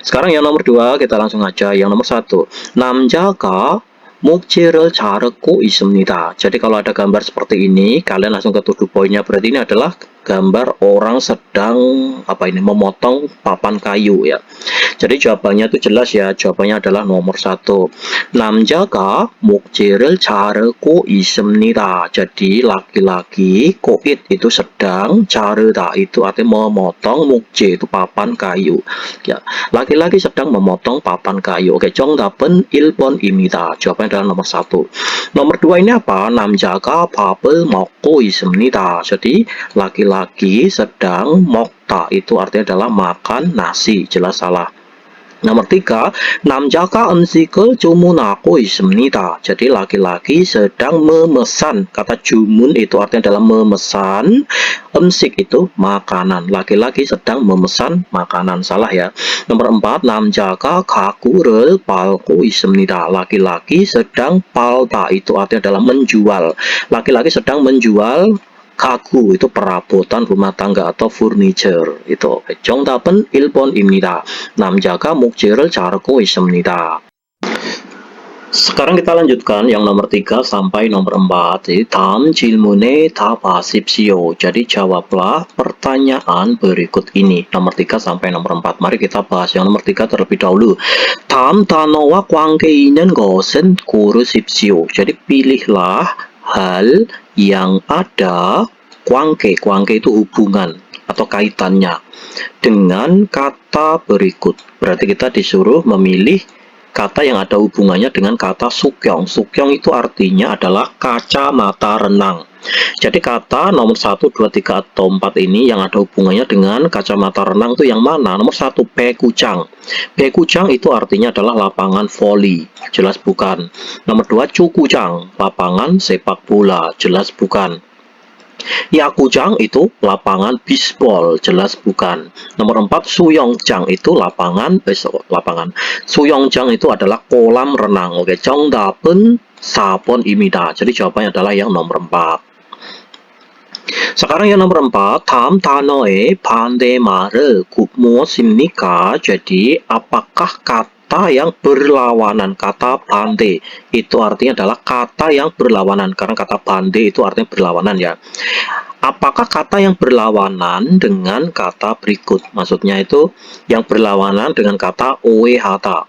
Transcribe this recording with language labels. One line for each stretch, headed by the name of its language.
Indonesian: Sekarang yang nomor 2 kita langsung aja. Yang nomor 1, namjaga
Korean: 목재를 자르고 있습니다.
Indonesian: Jadi kalau ada gambar seperti ini, kalian langsung ke to do point-nya. Berarti ini adalah gambar orang sedang memotong papan kayu ya. Jadi jawabannya itu jelas ya. Jawabannya adalah nomor 1.
Korean: 남자가 목재를 자르고 있습니다.
Indonesian: Jadi laki-laki, koit itu sedang, 자르다 itu artinya memotong, 목재 itu papan kayu. Ya, laki-laki sedang memotong papan kayu.
Korean: Oke, 정답은 1번입니다.
Indonesian: Jawabannya adalah nomor 1. Nomor 2 ini apa?
Korean: 남자가 밥을 먹고 있습니다.
Indonesian: Jadi laki-laki sedang 먹다 itu artinya adalah makan nasi. Jelas salah. Nomor 3,
Korean: 남자가 음식을 주문하고 있습니다.
Indonesian: Jadi laki-laki sedang memesan. Kata jumun itu artinya adalah memesan. Umsik itu makanan. Laki-laki sedang memesan makanan. Salah ya. Nomor 4,
Korean: 남자가 가구를 팔고 있습니다.
Indonesian: Laki-laki sedang palta itu artinya adalah menjual. Laki-laki sedang menjual 가구 itu perabotan rumah tangga atau furniture itu.
Korean: 정답은 1번입니다. 남자가 목재를 자르고 있습니다.
Indonesian: Sekarang kita lanjutkan yang nomor 3 sampai nomor 4.
Korean: Jadi 다음 질문에 답하십시오.
Indonesian: Jadi jawablah pertanyaan berikut ini. Nomor 3 sampai nomor 4. Mari kita bahas yang nomor 3 terlebih dahulu.
Korean: 다음 단어와 관계 있는 것은 고르십시오.
Indonesian: Jadi pilihlah hal yang ada kuangke itu hubungan atau kaitannya dengan kata berikut. Berarti kita disuruh memilih kata yang ada hubungannya dengan kata sukyong. Sukyong itu artinya adalah kacamata renang. Jadi kata nomor 1, 2, 3, atau 4 ini yang ada hubungannya dengan kacamata renang itu yang mana? Nomor 1, Pekucang. Pekucang itu artinya adalah lapangan voli. Jelas bukan. Nomor 2, Cukucang. Lapangan sepak bola. Jelas bukan. Yakujang itu lapangan bisbol, jelas bukan. Nomor 4, Suyongjang itu lapangan Suyongjang itu adalah kolam renang.
Korean: Oke, 정답은 4번 입니다.
Indonesian: Jadi jawabannya adalah yang nomor 4. Sekarang yang nomor 4,
Korean: 다음 단어의 반대말은 무엇입니까?
Indonesian: Jadi, apakah kata yang berlawanan? Kata bande itu artinya adalah kata yang berlawanan, karena kata bande itu artinya berlawanan ya. Apakah kata yang berlawanan dengan kata berikut? Maksudnya itu yang berlawanan dengan kata oehata.